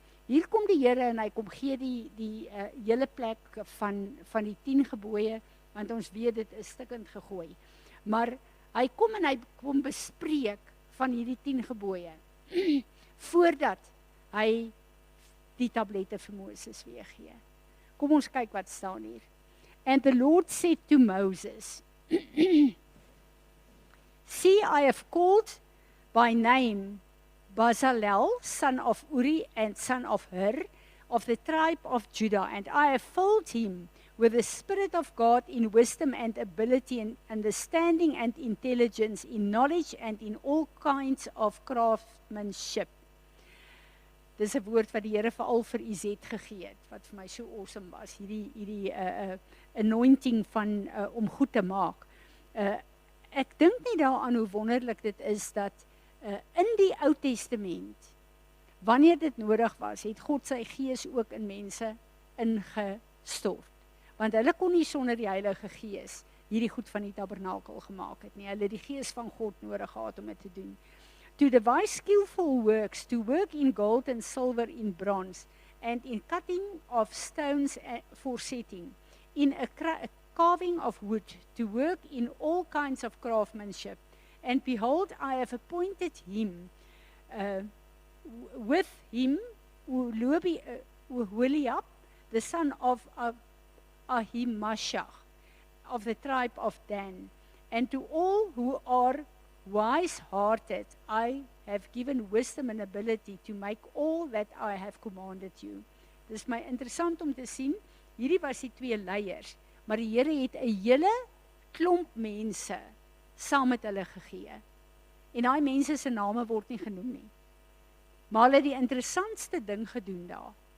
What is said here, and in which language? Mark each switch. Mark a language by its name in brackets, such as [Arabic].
[Afrikaans] Hier kom die Here en hy kom gee die hele plek van die 10 gebooie, want ons weet dit is stukkend gegooi. Maar hy kom en hy kom bespreek van hierdie 10 gebooie voordat hy die tablette vir Moses weer gee. Kom ons kyk wat staan hier. [English] And the Lord said to Moses, See, I have called by name Bezalel, son of Uri and son of Hur, of the tribe of Judah, and I have filled him with the Spirit of God in wisdom and ability and understanding and intelligence, in knowledge and in all kinds of craftsmanship. [Afrikaans] Dis 'n woord wat die Here veral vir Izet gegee het, wat vir my so awesome was, hierdie anointing van om goed te maak. Ek dink nie daaraan hoe wonderlik dit is dat in die Ou Testament, wanneer dit nodig was, het God sy gees ook in mense ingestort. Want hulle kon nie sonder die Heilige Gees hierdie goed van die tabernakel gemaak het nie. Hulle het die Gees van God nodig gehad om dit te doen. [English] To devise skillful works, to work in gold and silver, in bronze, and in cutting of stones for setting, in a carving of wood, to work in all kinds of craftsmanship. And behold, I have appointed him, with him, Oholiab, the son of Ahimashach, of the tribe of Dan. And to all who are wise-hearted, I have given wisdom and ability to make all that I have commanded you. [Afrikaans] Dis my interessant om te sien, hierdie was die 2 leiers, maar die Here het 'n hele klomp mense saam met hulle gegee. En daai mense se name word nie genoem nie. Maar hulle het die interessantste ding gedoen daar.